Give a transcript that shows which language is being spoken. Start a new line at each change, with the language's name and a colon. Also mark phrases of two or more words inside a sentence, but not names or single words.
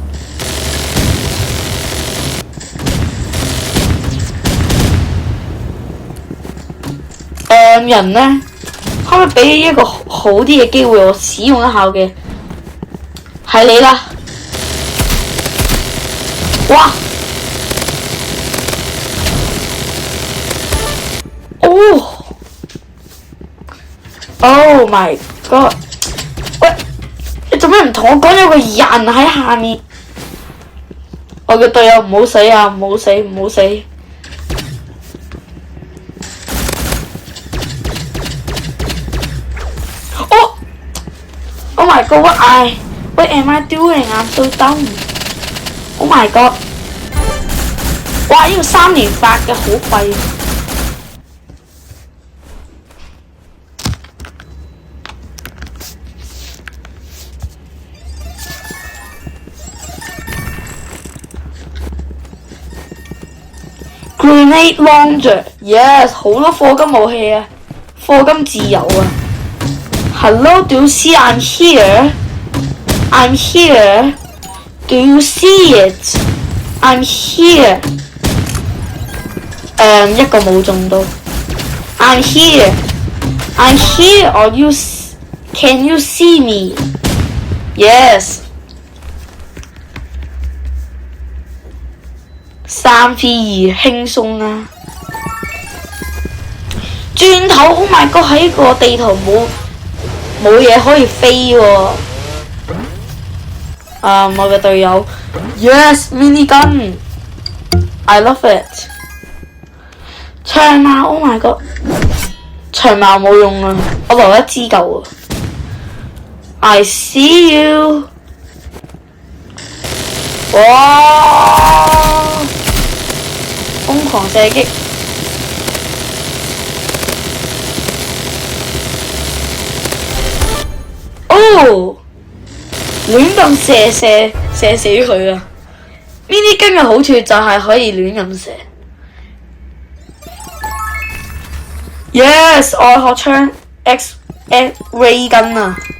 Cantonese: 人呢，可唔可以俾一個好啲嘅機會我使用一下嘅？係你啦！ 哇！
English: Oh my god！
Cantonese: 喂，你做咩唔同我講有個人喺下面？我嘅隊友唔好死啊！唔好死！
English: Oh my god! What am I doing? I'm so dumb. Oh my god!
Cantonese: 哇！呢個3連發嘅好廢。
English: Grenade launcher, yes，
Cantonese: 好多課金武器啊，課金自由啊。
English: Hello, do you see I'm here? I'm here. Do you see it? I'm here.
Cantonese: 一個冇中到。
English: I'm here. I'm here. Or can you see me?
Cantonese: Yes. 3v2 輕鬆啊！轉頭 ，
English: Oh my god！
Cantonese: 喺個地圖冇嘢可以飛喎。我嘅隊友
English: ，Yes，mini gun，I love it。
Cantonese: 長矛 ，
English: Oh my god！
Cantonese: 長矛冇用啊，我留一支夠啊。
English: I see you。
Cantonese: 哇！瘋狂射擊。哦！亂咁射死佢啊 ！mini gun 嘅好處就係可以亂咁射。Yes， 外殼槍
English: Ray gun
Cantonese: 啊！